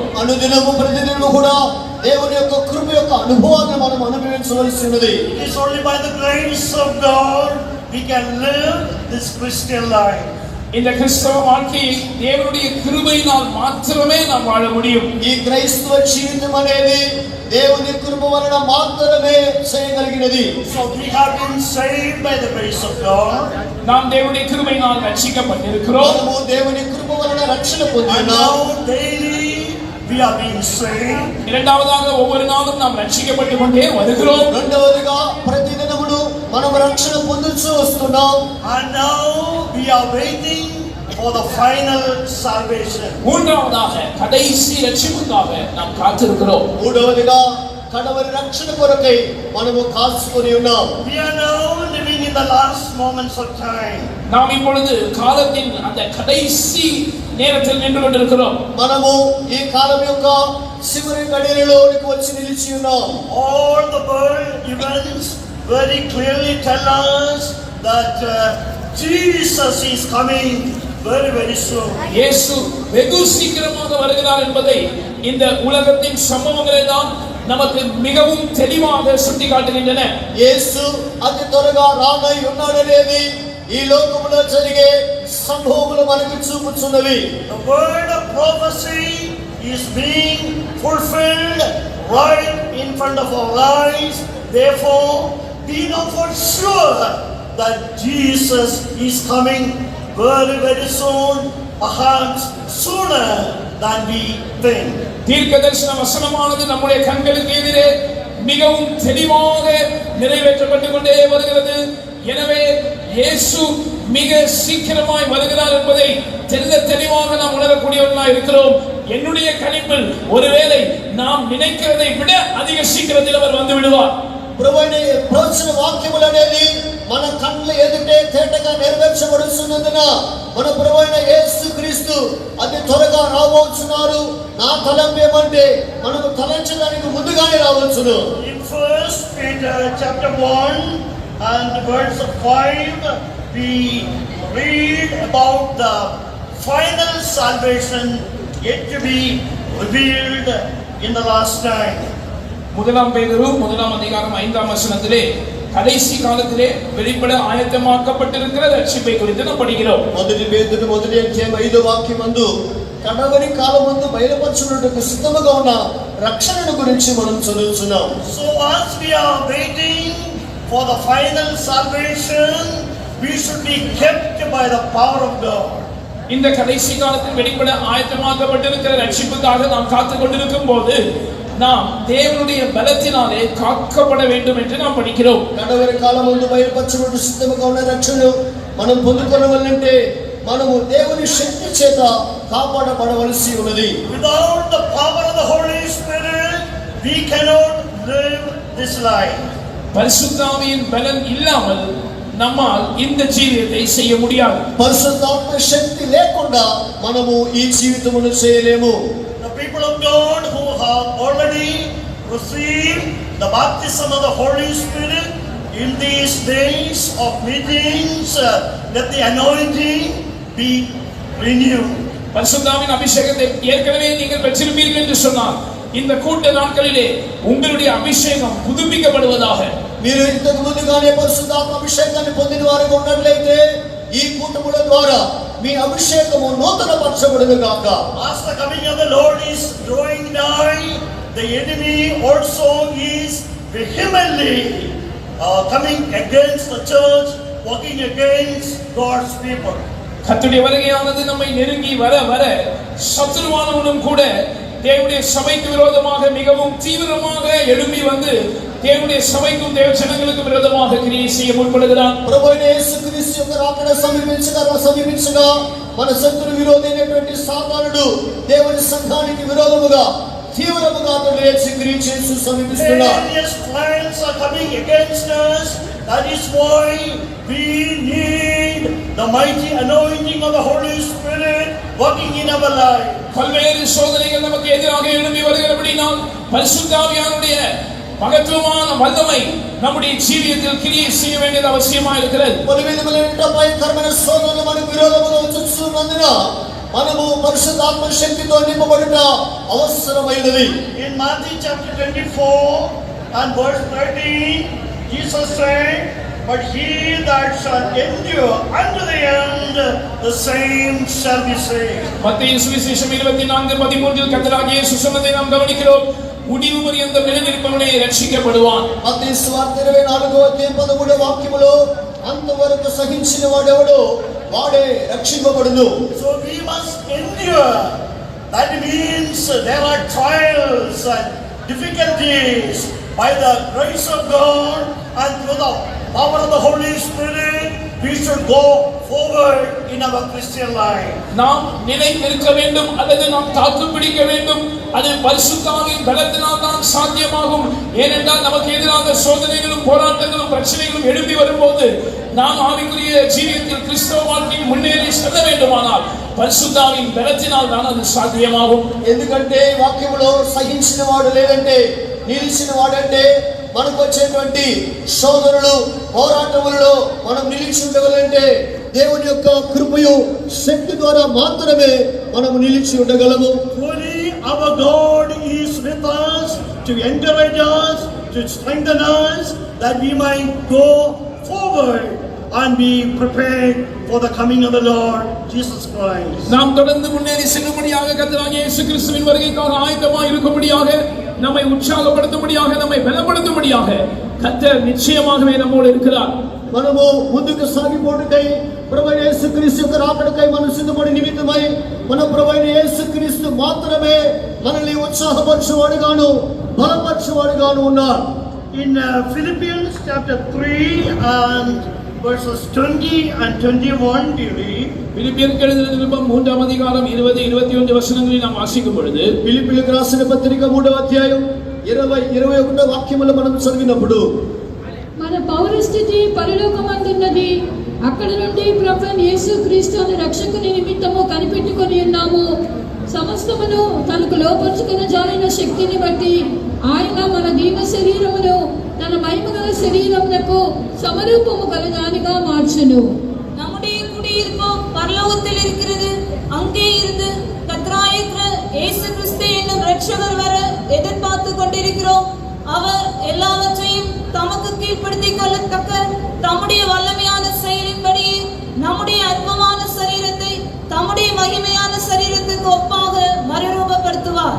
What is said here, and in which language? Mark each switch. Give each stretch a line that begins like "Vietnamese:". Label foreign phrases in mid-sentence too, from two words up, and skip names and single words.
Telugu: అనుదినము ప్రతిదినము కూడా దేవుని యొక్క కృప యొక్క అనుభవాన్ని మనం అనుభవించవలసి ఉన్నది.
English: It is only by the grace of God we can live this Christian life.
Tamil: இந்த கிறிஸ்தவ வாழ்க்கையை தேவனுடைய கிருபையினால் மாத்திரமே நாம் வாழ முடியும்.
Telugu: ఈ క్రైస్తవ జీవితం అనేది దేవుని కృప వలన మాత్రమే చేయగలిగినది.
English: So we have been saved by the grace of God.
Tamil: நாம் தேவனுடைய கிருபையினால் ரட்சிக்கப்பட்டிருக்கிறோம்.
Telugu: మనము దేవుని కృప వలన రక్షణ
English: And
Telugu: పొందినాము.
English: now daily we are being saved.
Tamil: இரண்டாவதாக ஒவ்வொரு நாளும் நாம் ரட்சிக்கப்பட்டுக் கொண்டே வருகிறோம்.
Telugu: రెండవదిగా ప్రతిదినమును మనం రక్షణ పొందుతూ వస్తున్నాం.
English: And now we are waiting for the final salvation.
Tamil: மூன்றாவதாக கடைசி ரட்சிப்புக்காக நாம் காத்திருக்கிறோம்.
Telugu: మూడవదిగా కడవరి రక్షణ కొరకై మనము కాచుకొని ఉన్నాం.
English: We are now living in the last moments of time.
Tamil: நாம் இப்பொழுது காலத்தின் அந்த கடைசி நேரத்தில் நின்று கொண்டிருக்கிறோம்.
Telugu: మనము ఈ కాలం యొక్క చివరి గడియలోనికి వచ్చి నిలిచి ఉన్నాం.
English: All the world events very clearly tell us that Jesus is coming very soon.
Tamil: இயேசு வெகு சீக்கிரமாக வருகிறார் என்பதை இந்த உலகத்தின் சம்பவங்கள் எல்லாம் நமக்கு மிகவும் தெளிவாக சுட்டிக்காட்டுகின்றன.
Telugu: యేసు అతి త్వరగా రానై ఉన్నాడనేది ఈ లోకములో జరిగే సంభవములు మనకు చూపుచున్నవి.
English: The word of prophecy is being fulfilled right in front of our eyes. Therefore, we know for sure that Jesus is coming very soon, perhaps sooner than we think.
Tamil: தீர்க்கதரிசன வசனமானது நம்முடைய கண்களுக்கு எதிரே மிகவும் தெளிவாக நிறைவேற்றப்பட்டுக் கொண்டே வருகிறது. எனவே இயேசு மிக சீக்கிரமாய் வருகிறார் என்பதை தெளிவாக நாம் உணரக்கூடியவர்களாக இருக்கிறோம். என்னுடைய கணிப்பில் ஒருவேளை நாம் நினைக்கிறதை விட அதிக சீக்கிரத்தில் அவர் வந்து விடுவார்.
Telugu: ప్రభువైన ప్రవచన వాక్యములు అనేది మన కళ్ళ ఎదుటే తేటగా నెరవేర్చబడుతున్నందున మన ప్రభువైన యేసుక్రీస్తు అతి త్వరగా రాబోతున్నారు. నా తలంపు ఏమంటే మనము తలంచడానికి ముందుగానే రావచ్చును.
English: In 1 Peter chapter 1 and verse 5, we read about the final salvation yet to be revealed in the last time.
Tamil: முதலாம் பேதுரு முதலாம் அதிகாரம் 5ஆம் வசனத்திலே கடைசி காலத்திலே வெளிப்பட ஆயத்தமாக்கப்பட்டிருக்கிற ரட்சிப்பை குறித்து நாம் படிக்கிறோம்.
Telugu: మొదటి పేతురు మొదటి అధ్యాయం 5వ వాక్యమందు కడవరి కాలమందు బయలుపరచుటకు సిద్ధముగా ఉన్న రక్షణను గురించి మనం చదువుతున్నాం.
English: So as we are waiting for the final salvation, we should be kept by the power of God.
Tamil: இந்த கடைசி காலத்தில் வெளிப்பட ஆயத்தமாக்கப்பட்டிருக்கிற ரட்சிப்புக்காக நாம் காத்துக் கொண்டிருக்கும் போது நாம் தேவனுடைய பலத்தினாலே காக்கப்பட வேண்டும் என்று நாம் படிக்கிறோம்.
Telugu: కడవరి కాలమందు బయలుపరచుటకు సిద్ధముగా ఉన్న రక్షణను మనం పొందుకొనవలెనంటే మనము దేవుని శక్తి చేత కాపాడబడవలసి ఉన్నది.
English: Without the power of the Holy Spirit, we cannot live this life.
Tamil: பரிசுத்தாவியின் பலன் இல்லாமல் நம்மால் இந்த ஜீவியத்தை செய்ய முடியாது.
Telugu: పరిశుద్ధాత్మ శక్తి లేకుండా మనము ఈ జీవితమును చేయలేము.
English: The people of God who have already received the baptism of the Holy Spirit in these days of meetings, let the anointing be renewed.
Tamil: பரிசுத்தாவின் அபிஷேகத்தை ஏற்கனவே நீங்கள் பெற்றிருப்பீர்கள் என்று சொன்னார். இந்த கூட்ட நாட்களிலே உங்களுடைய அபிஷேகம் புதுப்பிக்கப்படுவதாக.
Telugu: మీరు ఇంతకు ముందుగానే పరిశుద్ధాత్మ అభిషేకాన్ని పొందిన వారుగా ఉన్నట్లయితే ఈ కూటముల ద్వారా మీ అభిషేకము నూతనపరచబడును గాక.
English: As the coming of the Lord is drawing nigh, the enemy also is vehemently coming against the church, working against God's people.
Tamil: கர்த்தருடைய வருகையானது நம்மை நெருங்கி வர வர சத்துருவானவனும் கூட தேவனுடைய சபைக்கு விரோதமாக மிகவும் தீவிரமாக எழும்பி வந்து தேவனுடைய சபைக்கும் தேவ ஜனங்களுக்கு விரோதமாக கிரியை செய்ய முற்படுகிறான்.
Telugu: ప్రభువైన యేసుక్రీస్తు యొక్క రాకడ సమీపించగా మన శత్రు విరోధైనటువంటి సాతానుడు దేవుని సంఘానికి విరోధముగా తీవ్రముగా లేచి క్రియ చేస్తూ సమీపిస్తున్నాడు.
English: Various plans are coming against us. That is why we need the mighty anointing of the Holy Spirit working in our life.
Tamil: பல்வேறு சோதனைகள் நமக்கு எதிராக எழும்பி வருகிறபடியால் பரிசுத்த ஆவியானுடைய மகத்துவமான வல்லமை நம்முடைய ஜீவியத்தில் கிரியை செய்ய வேண்டியது அவசியமாக இருக்கிறது.
Telugu: పలు విధములైన భయంకరమైన శోధనలు మనకు విరోధముగా వచ్చుచున్నందున మనము పరిశుద్ధాత్మ శక్తితో నింపబడుట అవసరమైనది.
English: In Matthew chapter 24 and verse 13, Jesus said, "But he that shall endure unto the end, the same shall be saved."
Tamil: மத்தேயு சுவிசேஷம் 24:13 கர்த்தராகிய இயேசு சொன்னதை நாம் கவனிக்கிறோம். முடிவு பரியந்தம் நிலைநிற்பவனே ரட்சிக்கப்படுவான்.
Telugu: మత్తయి సువార్త 24వ అధ్యాయం 13వ వాక్యములో అంతవరకు సహించిన వాడెవడో వాడే రక్షింపబడును.
English: So we must endure. That means there are trials and difficulties. By the grace of God and through the power of the Holy Spirit, we should go forward in our Christian life.
Tamil: நாம் நிலை நிற்க வேண்டும் அல்லது நாம் தாக்கு பிடிக்க வேண்டும். அது பரிசுத்த ஆவியின் பலத்தினால் தான் சாத்தியமாகும். ஏனென்றால் நமக்கு எதிராக சோதனைகளும் போராட்டங்களும் பிரச்சனைகளும் எழும்பி வரும்போது நாம் ஆவிக்குரிய ஜீவியத்தில் கிறிஸ்தவ வாழ்க்கையில் முன்னேறி செல்ல வேண்டுமானால் பரிசுத்த ஆவியின் பலத்தினால் தான் அது சாத்தியமாகும்.
Telugu: ఎందుకంటే వాక్యములో సహించిన వాడు లేదంటే నిలిచిన వాడంటే మనకు వచ్చేటువంటి శోధనలు పోరాటములలో మనం నిలిచి ఉండగలంటే దేవుని యొక్క కృపయు శక్తి ద్వారా మాత్రమే మనం నిలిచి ఉండగలము.
English: Truly our God is with us to encourage us, to strengthen us, that we might go forward and be prepared for the coming of the Lord Jesus Christ.
Tamil: நாம் தொடர்ந்து முன்னேறி செல்லும்படியாக கர்த்தராகிய இயேசு கிறிஸ்துவின் வருகைக்காக ஆயத்தமாய் இருக்கும்படியாக நம்மை உற்சாகப்படுத்தும்படியாக நம்மை பலப்படுத்தும்படியாக கர்த்தர் நிச்சயமாகவே நம்மோடு இருக்கிறார்.
Telugu: మనము ముందుకు సాగిపోటుకై ప్రభువైన యేసుక్రీస్తు యొక్క రాకడకై మనం సిద్ధపడి నిమిత్తమై మన ప్రభువైన యేసుక్రీస్తు మాత్రమే మనల్ని ఉత్సాహపరచువాడుగాను బలపరచువాడుగాను ఉన్నాడు.
English: In Philippians chapter 3 and verses 20 and 21 we read.
Tamil: பிலிப்பியருக்கு எழுதின நிருபம் 3ஆம் அதிகாரம் 20 21 வசனங்களை நாம் வாசிக்கும் பொழுது
Telugu: ఫిలిప్పీయులకు రాసిన పత్రిక 3వ అధ్యాయం 20 21 వాక్యములు మనం చదివినప్పుడు మన పౌరస్థితి పరలోకమందున్నది, అక్కడ నుండి ప్రభువైన యేసుక్రీస్తు అనే రక్షకుని నిమిత్తము కనిపెట్టుకొని ఉన్నాము. సమస్తమును తనకు లోపరుచుకున్న జాలిన శక్తిని బట్టి ఆయన మన దీన శరీరమును తన మహిమగల శరీరమునకు సమరూపము గలదానిగా మార్చును.
Tamil: நம்முடைய குடியிருப்பு பரலோகத்தில் இருக்கிறது. அங்கே இருந்து கர்த்தராகிய இயேசு கிறிஸ்து என்னும் இரட்சகர் வர எதிர்பார்த்து கொண்டிருக்கிறோம். அவர் எல்லாவற்றையும் தமக்கு கீழ்ப்படுத்திக் கொள்ளத்தக்க தம்முடைய வல்லமையான செயலின்படி நம்முடைய அற்பமான சரீரத்தை தம்முடைய மகிமையான சரீரத்துக்கு ஒப்பாக மறுரூபப்படுத்துவார்.